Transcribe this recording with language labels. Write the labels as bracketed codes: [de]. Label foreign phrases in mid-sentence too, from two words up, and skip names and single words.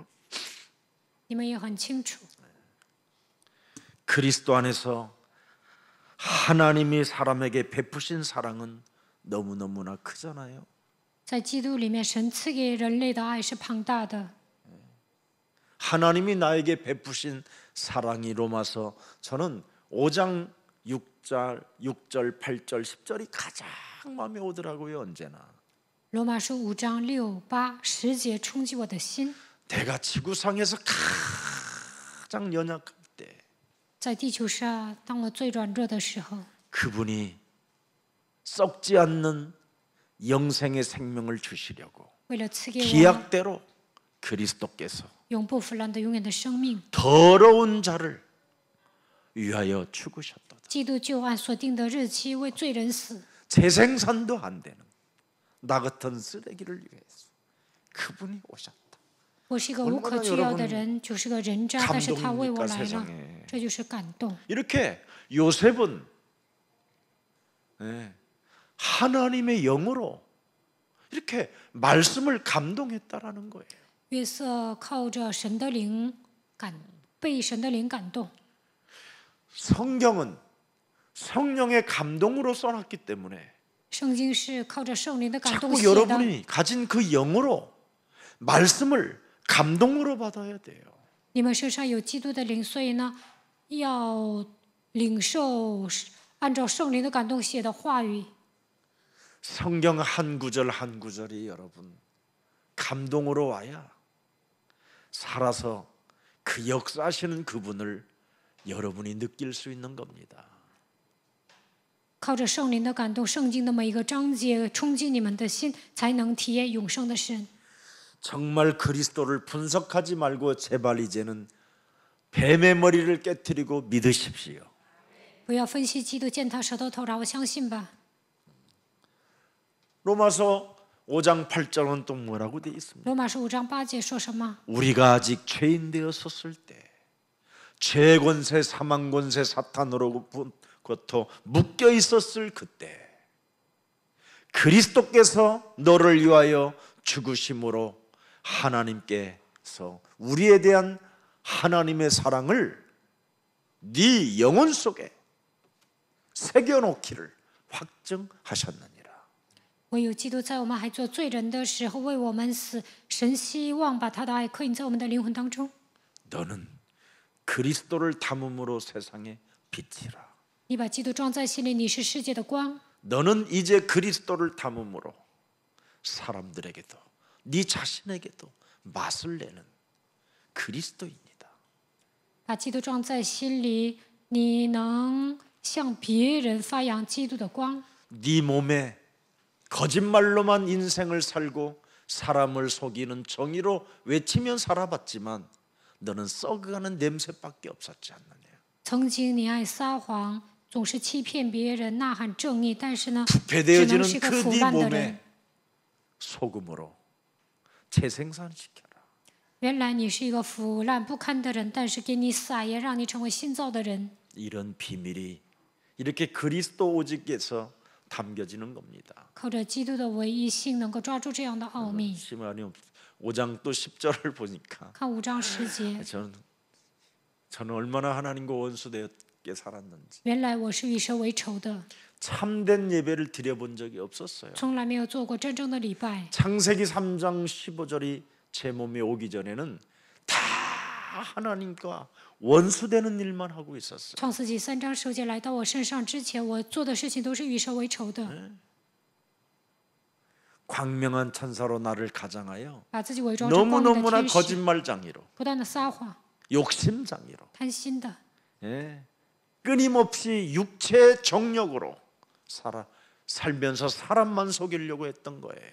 [zh] 你们也很清楚， [ko] 그리스도 안에서 하나님이 사람에게 베푸신 사랑은 너무너무나 크잖아요. [zh] 在基督里面，神赐给人类的爱是庞大的。 [ko] 하나님이 나에게 베푸신 사랑이 로마서 저는 5장 6절, 8절, 10절이 가장 마음에 오더라고요. 언제나 [zh] 罗马书5章6、8、10节冲击我的心。 [ko] 내가 지구상에서 가장 연약할 때 [zh] 在地球上，当我最软弱的时候， [ko] 그분이 썩지 않는 영생의 생명을 주시려고 [zh] 为了赐给我 [ko] 기약대로 그리스도께서 [zh] 永不腐烂的永远的生命， [ko] 더러운 자를 위하여 죽으셨도다. [zh] 基督就按所定的日期为罪人死， [ko] 재생산도 안 되는 나 같은 쓰레기를 위해서 그분이 오셨다. [zh] 我是一个无可救药的人，就是个人渣，但是他为我来了，这就是感动。 [ko] 이렇게 요셉은 하나님의 영으로 이렇게 말씀을 감동했다라는 거예요. [zh] 约瑟靠着神的灵被神的灵感动。 [ko] 성경은 성령의 감동으로 써놨기 때문에 [zh] 圣经是靠着圣灵的感动 [ko] 자꾸 [zh] 写的， [ko] 여러분이 가진 그 영으로 말씀을 감동으로 받아야 돼요. [zh] 你们身上有基督的灵，所以呢，要领受按照圣灵的感动写的话语。 [ko] 성경 한 구절 한 구절이 여러분 감동으로 와야 살아서 그 역사하시는 그분을 여러분이 느낄 수 있는 겁니다. [zh] 靠着圣灵的感动，圣经的每一个章节冲击你们的心，才能体验永生的神。 [ko] 정말 그리스도를 분석하지 말고 제발 이제는 뱀의 머리를 깨뜨리고 믿으십시오. [zh] 不要分析基督践踏舌头头，让我相信吧。 [ko] 로마서 5장 8절은 또 뭐라고 되어 있습니까? [zh] 罗马书5章8节说什么？ [ko] 우리가 아직 죄인 되었었을 때 죄 권세 사망 권세 사탄으로부터 묶여 있었을 그때 그리스도께서 너를 위하여 죽으심으로 하나님께서 우리에 대한 하나님의 사랑을 네 영혼 속에 새겨놓기를 확증하셨느니라. [zh] 唯有基督在我们还做罪人的时候为我们死，神希望把他的爱刻印在我们的灵魂当中。 [ko] 너는 그리스도를 담음으로 세상에 빛이라. [zh] 你把基督装在心里，你是世界的光。 [ko] 너는 이제 그리스도를 담음으로 사람들에게도 네 자신에게도 맛을 내는 그리스도입니다. [zh] 把基督装在心里，你能向别人发扬基督的光。 [ko] 네 몸에 거짓말로만 인생을 살고 사람을 속이는 정의로 외치면 살아봤지만 너는 썩어가는 냄새밖에 없었지 않느냐. [zh] 曾经你爱撒谎，总是欺骗别人，呐喊正义，但是呢，只能 [ko] 부패되어지는 [zh] 是个 [ko] 그 [zh] 腐 [ko] 네 [zh] 烂的 [ko] 몸에 [zh] 人。 [ko] 소금으로 재생산시켜라. [zh] 原来你是一个腐烂不堪的人，但是给你撒盐，让你成为新造的人。 [ko] 이런 비밀이 이렇게 그리스도 오직에서 담겨지는 겁니다. [zh] 靠着基督的唯一性，能够抓住这样的奥秘。 [ko] 시므아니 5장 또 10절을 보니까 [zh] 看5章10节， [ko] 저는 얼마나 하나님과 원수되게 살았는지 [zh] 原来我是与神为仇的， [ko] 참된 예배를 드려본 적이 없었어요. [zh] 从来没有做过真正的礼拜。 [ko] 창세기 3장 15절이 제 몸에 오기 전에는 다 하나님과 원수되는 일만 하고 있었어요. [zh] 创世纪3章10节来到我身上之前，我做的事情都是与神为仇的， [ko] 광명한 천사로 나를 가장하여 [zh] 把自己伪装成光明的 [ko] 너무너무나 [zh] 天使， [ko] 거짓말장이로 [zh] 不断的撒谎、 [ko] 욕심장이로 [zh] 贪心的， [ko] 끊임없이 육체의 정력으로 살면서 사람만 속이려고 했던 거예요.